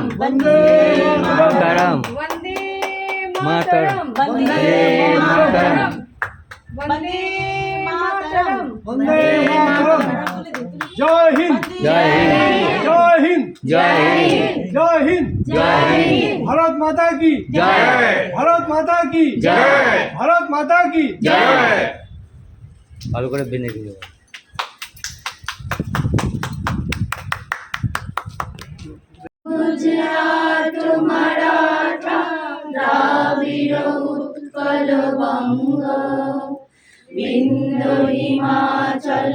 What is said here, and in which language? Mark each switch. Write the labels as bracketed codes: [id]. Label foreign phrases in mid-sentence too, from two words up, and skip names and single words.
[sa] वंदे मातरम, वंदे मातरम, वंदे मातरम, वंदे मातरम, वंदे मातरम। [hi] जय हिंद, जय हिंद, जय हिंद, जय हिंद, जय हिंद, जय हिंद, भारत माता की जय, भारत माता की जय, भारत माता की [bn] जय। ভালো করে বেঁধে দিল। गुजरात मराठा द्राविड़ उत्कल बंग विंध्य हिमाचल